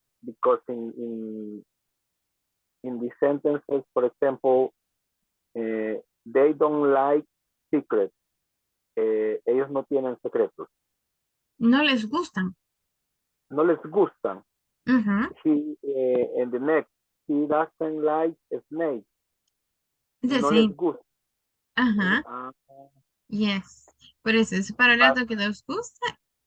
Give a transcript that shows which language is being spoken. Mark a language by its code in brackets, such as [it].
[en] Because in the sentences, for example, they don't like secrets. [es] Ellos no tienen secretos. No les gustan. No les gustan. Ujú. [en] In the next, he doesn't like snakes. The [es] No [en] same. [es] les gusta. Ajá. Yes. Por eso es para hablar de lo que nos gusta.